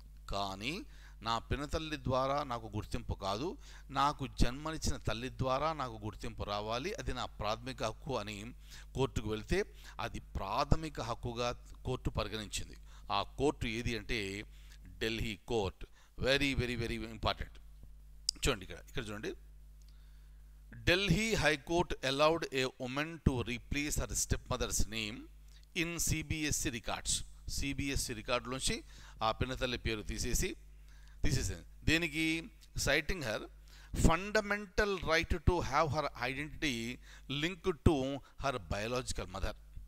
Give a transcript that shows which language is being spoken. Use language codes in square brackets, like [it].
[te] కానీ నా పినతల్లి ద్వారా నాకు గుర్తింపు కాదు, నాకు జన్మనిచ్చిన తల్లి ద్వారా నాకు గుర్తింపు రావాలి, అది నా ప్రాథమిక హక్కు అని కోర్టుకు వెళ్తే అది ప్రాథమిక హక్కుగా కోర్టు పరిగణించింది. ఆ కోర్టు ఏది అంటే Delhi court. [en] Very very very important. [te] చూడండి ఇక్కడ చూడండి, [en] Delhi high court allowed a woman to replace her stepmother's name in CBSE records. [te] CBSE రికార్డులోంచి ఆ పినతల్లి పేరు తీసేసింది. దేనికి? [en] Citing her fundamental right to have her identity linked to her biological mother.